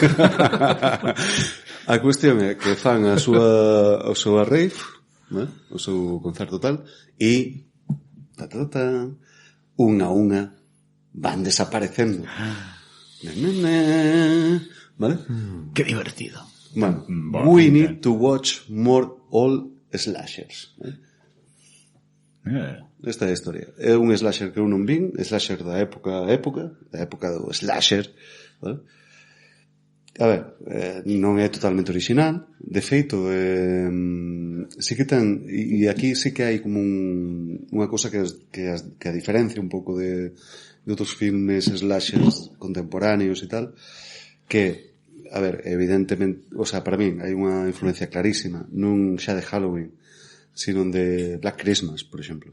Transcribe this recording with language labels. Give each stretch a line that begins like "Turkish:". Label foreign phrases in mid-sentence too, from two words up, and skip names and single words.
Galician: A cuestión é que fan a súa rave, ¿no? O seu concerto tal, e unha a unha van desaparecendo. Vale? Que divertido. Bueno,
English: we need to watch more all slashers.
Galician: Esta é a historia. É un slasher que eu non vin, slasher da época do slasher, vale? A ver, non é totalmente original, de feito, sí que ten, e aquí sí que hai como unha cosa que a diferencia un pouco de outros filmes slashers contemporáneos e tal, que, a ver, evidentemente,
Spanish: o sea,
Galician: para min hai unha influencia clarísima, non xa de Halloween, sino de Black Christmas, por exemplo.